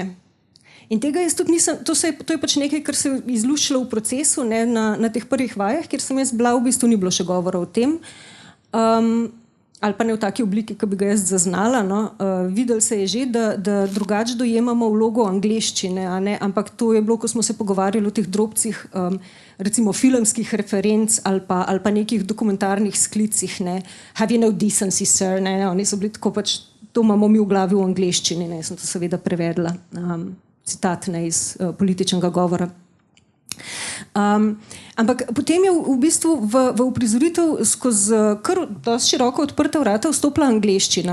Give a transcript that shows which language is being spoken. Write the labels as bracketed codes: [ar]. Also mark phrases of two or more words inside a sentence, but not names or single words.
[sl] In tega jaz tudi nisem, to je pač nekaj, kar se je izluščilo v procesu, ne, na teh prvih vajah, kjer sem jaz bila, v bistvu ni bilo še govora o tem, ali pa ne v taki obliki, ki bi ga jaz zaznala, no. Videlo se je že, da drugače dojemamo vlogo angleščine, a ne, ampak to je bilo, ko smo se pogovarjali o teh drobcih, recimo filmskih referenc ali pa nekih dokumentarnih sklicih, ne, [en] have you no decency, sir, [sl] ne, oni so bili tako pač, to imamo mi v glavi v angleščini, ne, sem to seveda prevedla. Citat, ne, iz političnega govora. Ampak potem je v bistvu v uprizoritev skozi kar dosti široko odprta vrata vstopila angleščina.